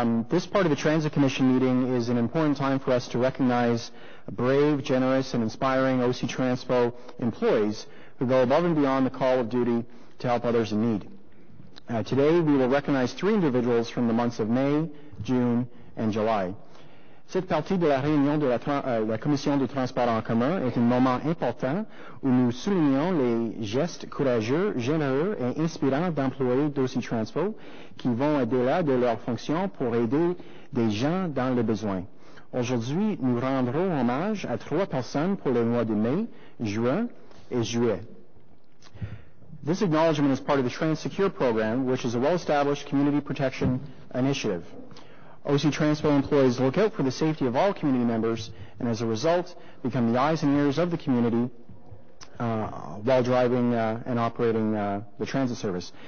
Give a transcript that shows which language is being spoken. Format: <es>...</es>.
<en>This part of the Transit Commission meeting is an important time for us to recognize brave, generous, and inspiring OC Transpo employees who go above and beyond the call of duty to help others in need. Today, we will recognize 3 individuals from the months of May, June, and July.</en> <fr>Cette partie de la réunion de la Commission des transports en commun est un moment important où nous soulignons les gestes courageux, généreux et inspirants d'employés d'OC Transpo qui vont au-delà de leurs fonctions pour aider des gens dans le besoin. Aujourd'hui, nous rendrons hommage à 3 personnes pour les mois de mai, juin et juillet.</fr> <en>This acknowledgement is part of the Train Secure program, which is a well-established community protection initiative. OC Transpo employees look out for the safety of all community members and as a result become the eyes and ears of the community while driving and operating the transit service.</en>